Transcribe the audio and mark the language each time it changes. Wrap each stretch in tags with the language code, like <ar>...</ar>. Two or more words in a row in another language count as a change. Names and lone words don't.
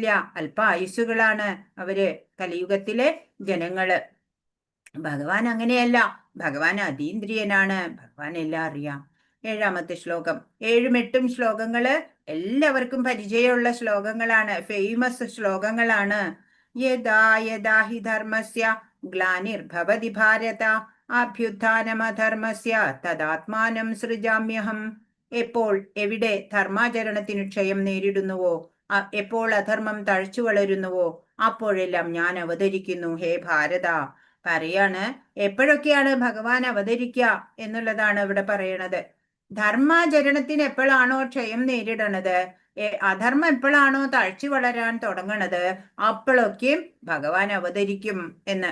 <ml>അല്പായുസുകളാണ് അവര്, കലിയുഗത്തിലെ ജനങ്ങള്. ഭഗവാൻ അങ്ങനെയല്ല, ഭഗവാൻ അതീന്ദ്രിയനാണ്, ഭഗവാൻ എല്ലാം അറിയാം. 7-ാമത്തെ ശ്ലോകം. 7ഉം 8ഉം ശ്ലോകങ്ങള് എല്ലാവർക്കും പരിചയമുള്ള ശ്ലോകങ്ങളാണ്, ഫേമസ് ശ്ലോകങ്ങളാണ്.</ml> <sa>യദാ യദാ ഹി ധർമ്മസ്യ ഗ്ലാനിർഭവതി ഭാരത അഭ്യുത്ഥാനമധർമ്മസ്യ തദാത്മാനം സൃജാമ്യഹം.</sa> <ml>എപ്പോൾ എവിടെ ധർമാചരണത്തിന് ക്ഷയം നേരിടുന്നുവോ, എപ്പോൾ അധർമ്മം തഴച്ചു വളരുന്നുവോ, അപ്പോഴെല്ലാം ഞാൻ അവതരിക്കുന്നു ഹേ ഭാരത. പറയാണ്, എപ്പോഴൊക്കെയാണ് ഭഗവാൻ അവതരിക്കുക എന്നുള്ളതാണ് ഇവിടെ പറയണത്. ധർമാചരണത്തിന് എപ്പോഴാണോ ക്ഷയം നേരിടണത്, അധർമ്മം എപ്പോഴാണോ തഴച്ചു വളരാൻ തുടങ്ങണത്, അപ്പോഴൊക്കെയും ഭഗവാൻ അവതരിക്കും എന്ന്.</ml>